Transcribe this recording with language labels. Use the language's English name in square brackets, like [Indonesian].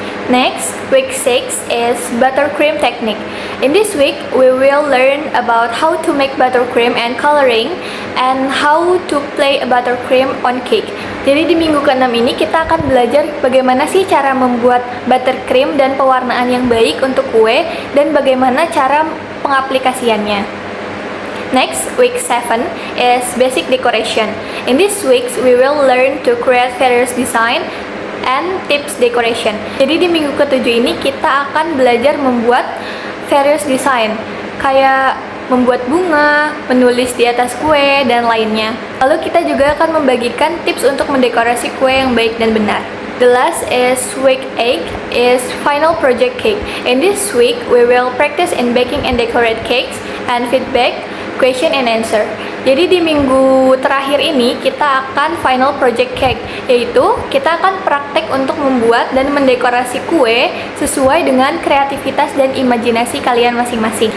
[English] Next, week 6 is buttercream technique. In this week, we will learn about how to make buttercream and coloring, and how to play a buttercream on cake. [Indonesian] Jadi di minggu ke-6 ini kita akan belajar bagaimana sih cara membuat buttercream dan pewarnaan yang baik untuk kue, dan bagaimana cara pengaplikasiannya. [English] Next, week 7 is basic decoration. In this week, we will learn to create various design and tips decoration. [Indonesian] Jadi di minggu ke-7 ini kita akan belajar membuat various design, kayak membuat bunga, menulis di atas kue, dan lainnya. Lalu kita juga akan membagikan tips untuk mendekorasi kue yang baik dan benar. [English] The last is week 8 is final project cake. In this week, we will practice in baking and decorate cakes and feedback, question and answer. [Indonesian] Jadi di minggu terakhir ini kita akan final project cake, yaitu kita akan praktek untuk membuat dan mendekorasi kue sesuai dengan kreativitas dan imajinasi kalian masing-masing.